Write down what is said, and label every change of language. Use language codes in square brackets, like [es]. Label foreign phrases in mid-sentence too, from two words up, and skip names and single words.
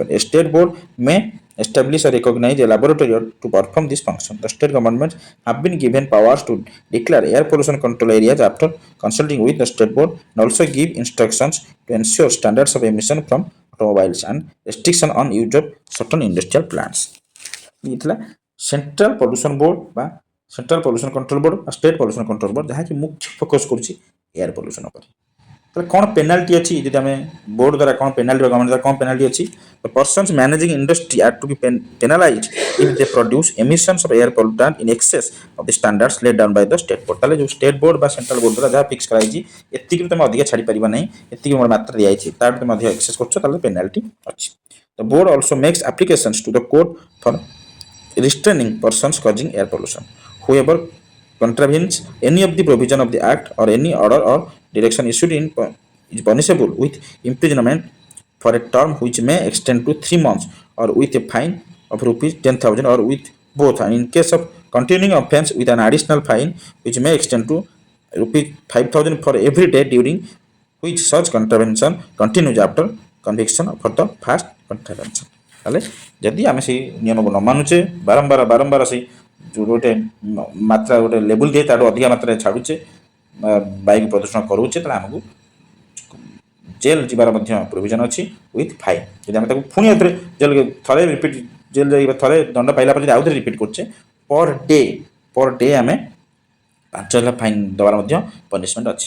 [en] A state board may establish or recognize a laboratory to perform this function. The state governments have been given powers to declare air pollution control areas after consulting with the state board and also give instructions to ensure standards of emission from automobiles and restriction on use of certain industrial plants. [or] ଇଥିଲା ସେଣ୍ଟ୍ରାଲ ପଲ୍ୟୁସନ୍ ବୋର୍ଡ ବା ସେଣ୍ଟ୍ରାଲ ପଲ୍ୟୁସନ୍ କଣ୍ଟ୍ରୋଲ ବୋର୍ଡ ବା ଷ୍ଟେଟ୍ ପଲ୍ୟୁସନ୍ କଣ୍ଟ୍ରୋଲ ବୋର୍ଡ ଯାହାକି ମୁଖ୍ୟ ଫୋକସ୍ କରୁଛି [en] air pollution [or] ଉପରେ। ତାହେଲେ କ'ଣ ପେନାଲ୍ଟି ଅଛି ଯଦି ଆମେ ବୋର୍ଡ଼ ଦ୍ୱାରା କ'ଣ ପେନାଲ୍ଟି ବା ଗଭର୍ଣ୍ଣମେଣ୍ଟ ଦ୍ୱାରା କ'ଣ ପେନାଲ୍ଟି ଅଛି ତ [en] persons managing industry are to be penalize if they produce emissions of air pollutant in excess of the standards laid down by the state board. [or] ତାହେଲେ ଯେଉଁ [en] state board [or] ବା [en] central board [or] ଦ୍ୱାରା ଯାହା ଫିକ୍ସ କରାଯାଇଛି ଏତିକିରୁ ତୁମେ ଅଧିକା ଛାଡ଼ିପାରିବ ନାହିଁ, ଏତିକି ମୋର ମାତ୍ରା ଦିଆଯାଇଛି, ତାଠୁ ତୁମେ ଅଧିକ ଏକ୍ସେସ୍ କରୁଛ ତାହେଲେ ପେନାଲ୍ଟି ଅଛି। [en] the board also makes applications to the court for restraining persons causing air pollution. Whoever contravenes any of the provision of the act or any order or direction issued in is punishable with imprisonment for a term which may extend to 3 months or with a fine of rupees 10,000 or with both, and in case of continuing offence with an additional fine which may extend to rupees 5,000 for every day during which such contravention continues after conviction for the first contravention. [or] ତାହେଲେ ଯଦି ଆମେ ସେଇ ନିୟମକୁ ନ ମାନୁଛେ ବାରମ୍ବାର ସେଇ ଯେଉଁ ଗୋଟେ ମାତ୍ରା ଗୋଟେ ଲେବୁଲ୍ ଦିଏ ତାଠୁ ଅଧିକା ମାତ୍ରାରେ ଛାଡ଼ୁଛେ ବାୟୁ ପ୍ରଦୂଷଣ କରୁଛେ ତାହେଲେ ଆମକୁ ଜେଲ୍ ଯିବାର ମଧ୍ୟ ପ୍ରୋଭିଜନ୍ ଅଛି [en] with fine. [or] ଯଦି ଆମେ ତାକୁ ପୁଣି ଆଉଥରେ ଜେଲ୍ ଥରେ ରିପିଟ୍ ଜେଲ୍ ଯାଇ ଥରେ ଦଣ୍ଡ ପାଇଲା ପରେ ଯଦି ଆଉଥରେ ରିପିଟ୍ କରୁଛେ [en] per day [or] ଆମେ 5,000 ଫାଇନ୍ ଦେବାର ମଧ୍ୟ ପନିସମେଣ୍ଟ ଅଛି।